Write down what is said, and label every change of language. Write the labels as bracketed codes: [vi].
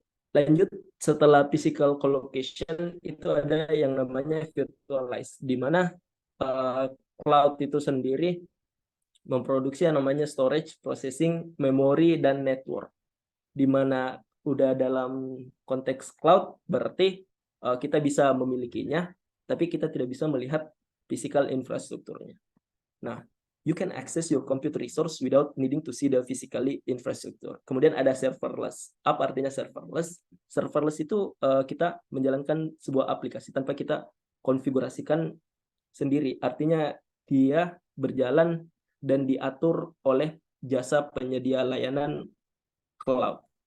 [id] Lanjut, setelah physical colocation, itu ada yang namanya virtualized, di mana cloud itu sendiri memproduksi yang namanya storage, processing, memory, dan network. Di mana udah dalam konteks cloud, berarti kita bisa memilikinya, tapi kita tidak bisa melihat physical infrastrukturnya. [en] Nah, you can access your compute resource without needing to see the physically infrastructure. [id] Kemudian ada serverless. Apa artinya serverless? Serverless itu kita menjalankan sebuah aplikasi tanpa kita konfigurasikan sendiri. Artinya dia berjalan dan diatur oleh jasa penyedia layanan cloud.